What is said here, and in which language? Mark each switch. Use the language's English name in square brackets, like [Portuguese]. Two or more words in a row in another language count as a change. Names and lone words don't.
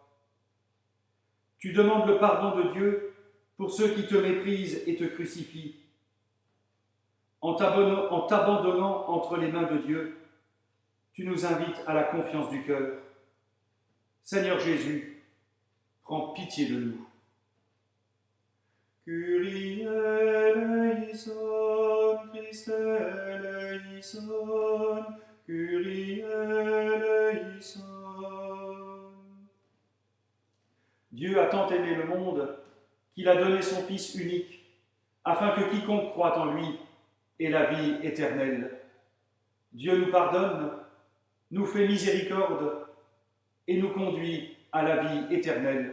[French] Tu demandes le pardon de Dieu pour ceux qui te méprisent et te crucifient. En t'abandonnant entre les mains de Dieu, tu nous invites à la confiance du cœur. Seigneur Jésus, prends pitié de nous. [Greek] Kyrie eleison, Christe eleison, Kyrie eleison. [French] Dieu a tant aimé le monde qu'il a donné son Fils unique, afin que quiconque croit en lui ait la vie éternelle. Dieu nous pardonne, nous fait miséricorde et nous conduit à la vie éternelle.